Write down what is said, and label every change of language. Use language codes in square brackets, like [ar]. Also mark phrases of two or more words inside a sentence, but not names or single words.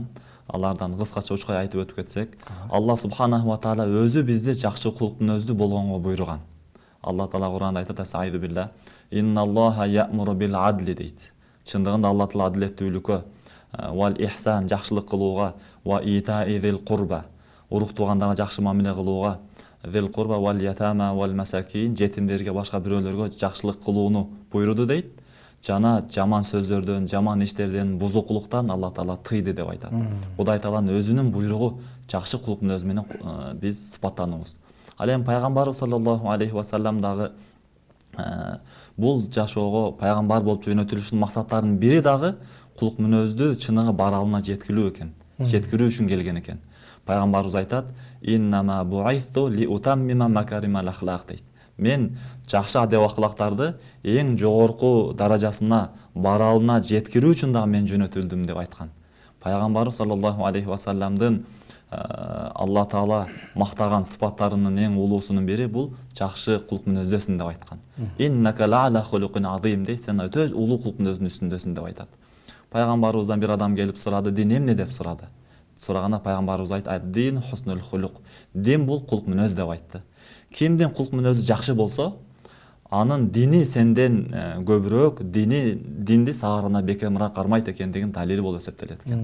[ky] Алардан кыскача учкай айтып өтүп кетсек, Алла [ar] سبحانه وتعالى [ky] өзү бизди жакшы кулк мүнөздүү болгонго буйруган. Алла Таала Куранда айтат: [ar] "أعوذ بالله إن الله يأمر بالعدل" дейт. [ky] Чындыгында Алла Таала адилеттүүлүккө, [ar] والإحسان [ky] жакшылык кылууга, [ar] وإيتاء ذي القربى [ky] урук туугандарга жакшы мамиле кылууга, [ar] ذي القربى واليتامى والمساكين, [ky] жетимдерге башка бирөөлөргө жакшылык кылууну буйруду дейт. Жана жаман сөздөрдөн, жаман иштерден, бузукулуктан Алла Таала тыйды деп айтат. Кудай Тааланын өзүнүн буйругу жакшы кулук мүнөз менен биз сыпаттанабыз. Ал эми пайгамбарыбыз [ar] صلى الله عليه وسلم [ky] дагы бул жашоого пайгамбар болуп жөнөтүлүшүнүн максаттарынын бири дагы кулук мүнөздү чыныгы баралына жеткирүү экен. Жеткирүү үчүн келген экен. Пайгамбарыбыз айтат: [ar] "إنما بعثت لأتمم مكارم الأخلاق" [ky] дейт. Мен жакшы адеп акылактарды эң жогорку даражасына, баралына жеткирүү үчүн дагы мен жөнөтүлдүм деп айткан. Пайгамбарыбыз [ar] صلى الله عليه وسلم [ky] Алла Таала мактаган сыпаттарынын эң улуусунун бири бул жакшы кулук мүнөздөсүн деп айткан. [ar] إنك لعلى خلق عظيم [ky] дейт, сен өтө улуу кулук мүнөздүн үстүндөсүн деп айтат. Пайгамбарыбыздан бир адам келип сурады, дин эмне деп сурады. Сураганда пайгамбарыбыз айтты: [ar] "الدين حسن الخلق." [ky] Дин бул кулук мүнөз деп айтты. Кимдин кулук мүнөзү жакшы болсо, анын дини сенден көбүрөөк, динди саарына бекемирээк кармайт экендигин далили болуп эсептелет экен.